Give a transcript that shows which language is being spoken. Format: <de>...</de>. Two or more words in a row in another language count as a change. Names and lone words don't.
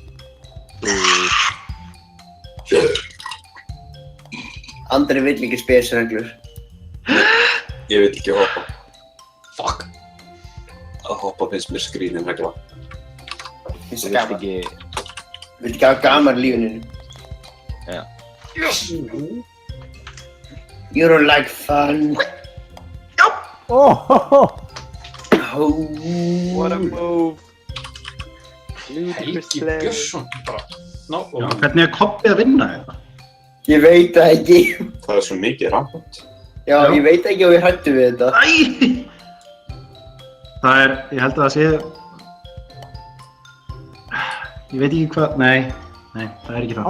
<is>Andri vill ekki spesreglur. Ég vil ekki hoppa. Fuck. Að hoppa finnst mér skrýnin regla. Finnst Þú það vilt gaman. ekki... Viltu ekki hafa gaman í lífinu? Já.</is> <en>You don't like fun. What a move!</en> <is>Helgi Björnsson. Bara. Ná, Já, hvernig er Kobbi að vinna þetta? Ég veit það ekki. Það er svo mikið rampant. Já, ég veit ekki og ég hrættu við þetta. Æ! Það er, ég held að það sé... Ég veit ekki hvað, nei, það er ekki það.</is>